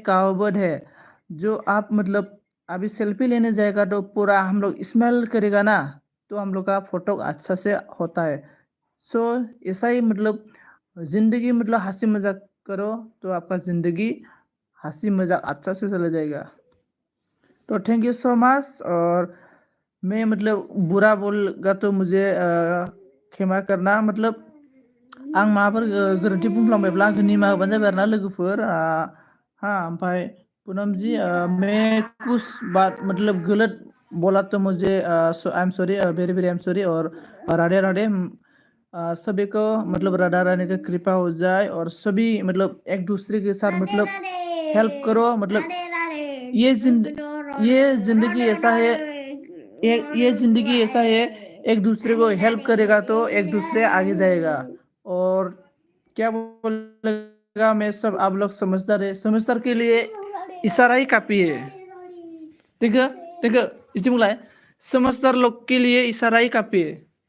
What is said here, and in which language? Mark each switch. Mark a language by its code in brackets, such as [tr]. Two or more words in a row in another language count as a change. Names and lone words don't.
[hi] कहावत है जो आप मतलब अभी सेल्फी लेने जाएगा तो पूरा हम लोग स्माइल करेगा ना तो हम लोग का फोटो अच्छा से होता है सो ऐसा ही मतलब ज़िंदगी मतलब हंसी मजाक करो तो आपका ज़िंदगी हंसी मजाक अच्छा से चला जाएगा तो [en] thank you so much [hi] और मैं मतलब बुरा बोलगा तो मुझे क्षमा करना मतलब [brx] आं माबाफोर गोरोन्थि बुंफ्लांबायब्ला आंखौ निमाहा होबानो जाबाय आरो ना [hi] लोगोफोर हाँ ओमफ्राय पूनम जी मैं कुछ बात मतलब गलत बोला तो मुझे [en] I am sorry very very I am sorry [hi] और राधे राधे सभी को मतलब राधा रानी का कृपा हो जाए और सभी मतलब एक दूसरे के साथ मतलब हेल्प करो मतलब ये जिंदगी ऐसा है ये जिंदगी ऐसा है एक दूसरे को हेल्प करेगा तो एक दूसरे आगे जाएगा और क्या बोलेगा मैं सब आप लोग समझदार है समझदार के लिए इशारा ही काफी है देखो इसे बुलाए समझदार लोग के लिए इशारा ही काफी है